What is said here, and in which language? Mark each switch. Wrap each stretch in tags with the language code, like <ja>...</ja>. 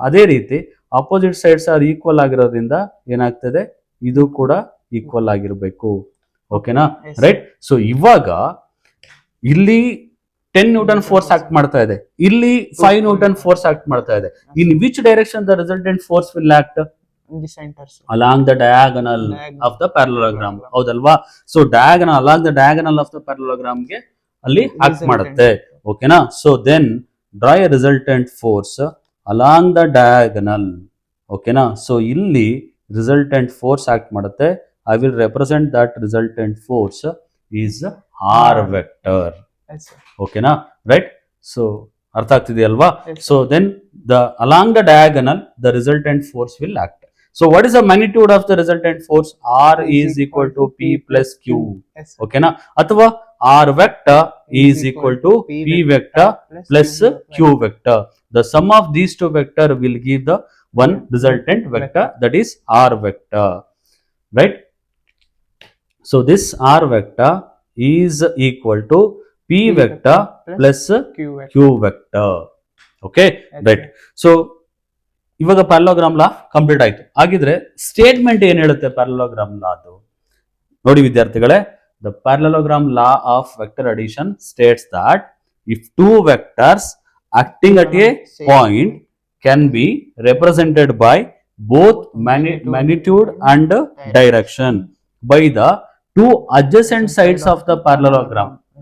<kn>ಅದೇ ರೀತಿ</kn> <en>opposite sides are equal</en> <kn>ಆಗಿರೋದ್ರಿಂದ ಏನಾಗ್ತದೆ, ಇದು ಕೂಡ ಈಕ್ವಲ್ ಆಗಿರ್ಬೇಕು. ಓಕೆನಾ? ರೈಟ್. ಸೊ ಇವಾಗ ಇಲ್ಲಿ 10 ನ್ಯೂಟನ್ ಫೋರ್ಸ್ ಆಕ್ಟ್ ಮಾಡ್ತಾ ಇದೆ, ಇಲ್ಲಿ 5 ನ್ಯೂಟನ್ ಫೋರ್ಸ್ ಆಕ್ಟ್ ಮಾಡ್ತಾ ಇದೆ.</kn> <en>In which direction the resultant force will act? along the diagonal of the parallelogram.</en> <kn>ಹೌದಲ್ವಾ? So</kn> <en>along the diagonal of the parallelogram</en> <kn>ಗೆ ಅಲ್ಲಿ ಆಕ್ಟ್ ಮಾಡುತ್ತೆ. ಓಕೆನಾ?</kn> <en>So then draw a resultant force along the diagonal. ಓಕೆನಾ?</en> <kn>So ಇಲ್ಲಿ resultant force act ಮಾಡುತ್ತೆ.</kn> <en>I will represent that resultant force is R vector.</en> <kn>ಓಕೆನಾ? Right. So ಅರ್ಥ ಆಗ್ತಿದೆಯಲ್ವಾ?</kn> <en>So then along the diagonal the resultant force will act. So what is the magnitude of the resultant force? R is equal to P plus Q. ಓಕೆನಾ? ಅಥವಾ R vector is equal to P vector plus Q vector. The sum of these two vector will give the one resultant vector, that is R vector. Right? So this R vector is equal to P vector plus Q vector. Okay? Right.</en> <kn>So ಇವಾಗ parallelogram ಲಾ complete ಆಯ್ತು. ಹಾಗಿದ್ರೆ statement ಏನ್ ಹೇಳುತ್ತೆ parallelogram ಲಾ? ಅದು ನೋಡಿ ವಿದ್ಯಾರ್ಥಿಗಳೇ,</kn> <en>The parallelogram law of vector addition states that if two vectors acting at a point can be represented by both magnitude and direction by the two adjacent sides of the parallelogram.</en>